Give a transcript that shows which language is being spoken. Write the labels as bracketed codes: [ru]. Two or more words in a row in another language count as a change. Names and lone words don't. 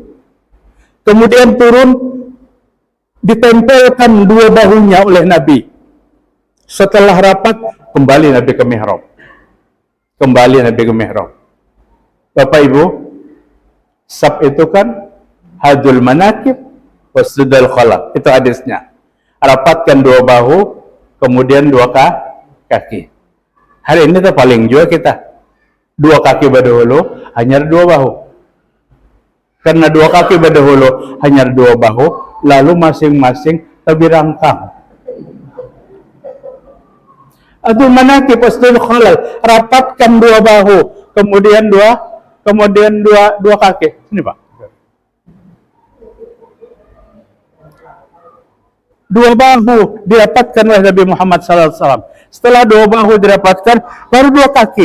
[id] Kemudian turun, ditempelkan dua bahunya oleh Nabi. Setelah rapat, kembali Nabi ke mihrab. Bapak Ibu, saf itu kan [ar] hadul manakib wasdudul khalaq. [id] Itu hadisnya. Rapatkan dua bahu, kemudian dua kaki. Hari ini tuh paling juga kita. Dua kaki berdahulu, hanya dua bahu. Karena dua kaki berdahulu, hanya dua bahu, lalu masing-masing lebih rangkang. [ar] Adul manakib wasdudul khalaq, [id] rapatkan dua bahu, kemudian dua kaki. Sini Pak. Dua bahu dirapatkan oleh Nabi Muhammad SAW. Setelah dua bahu dirapatkan, baru dua kaki.